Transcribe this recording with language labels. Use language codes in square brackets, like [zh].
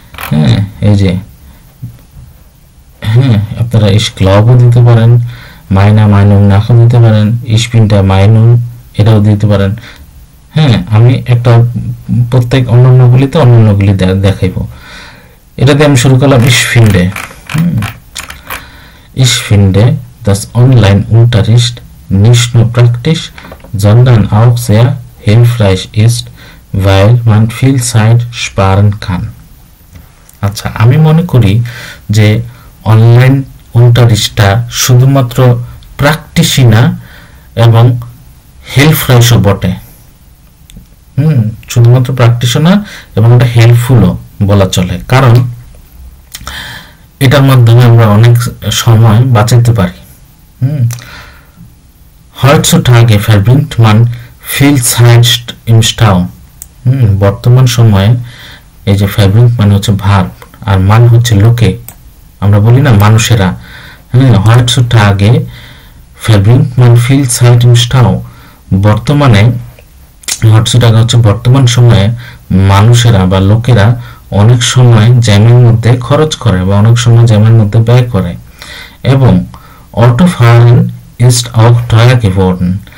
[bn] হ্যাঁ, এই যে, হ্যাঁ, আপনারা ইশ ক্লাবও দিতে পারেন, মাইনুং নাখও দিতে পারেন, ইশ ফিন্ডে মাইনুং এটাও দিতে পারেন। হ্যাঁ, আমি একটা প্রত্যেক অন্যান্যগুলিতে অন্যান্যগুলি দেখাইব। এটা দিয়ে আমি শুরু করলাম ইশ ফিন্ডে। [de] ইশ ফিন্ডে das Online-Unterricht nicht nur praktisch, sondern auch sehr hilfreich ist, weil man viel Zeit sparen kann। [bn] আচ্ছা, আমি মনে করি যে অনলাইন unterrichtটা শুধুমাত্র প্র্যাকটিসই না এবং হেল্পফুলও বটে। শুধুমাত্র প্র্যাকটিশনার এবং এটা হেল্পফুলও বলা চলে, কারণ এটার মাধ্যমে আমরা অনেক সময় বাঁচাতে পারি। [de] Heutzutage verbringt man viel Zeit im Stau। [bn] বর্তমান সময়ে এই যে verbringt মানে হচ্ছে ভার্ব আর মান হচ্ছে লোকে, আমরা বলি না মানুষেরা। [de] Heutzutage verbringt man viel Zeit im Stau। [bn] বর্তমানে heutzutage হচ্ছে বর্তমান সময়ে মানুষেরা বা লোকেরা অনেক সময় জ্যামের মধ্যে খরচ করে বা অনেক সময় জ্যামের মধ্যে ব্যয় করে। এবং [de] Autofahren ist auch teuer geworden।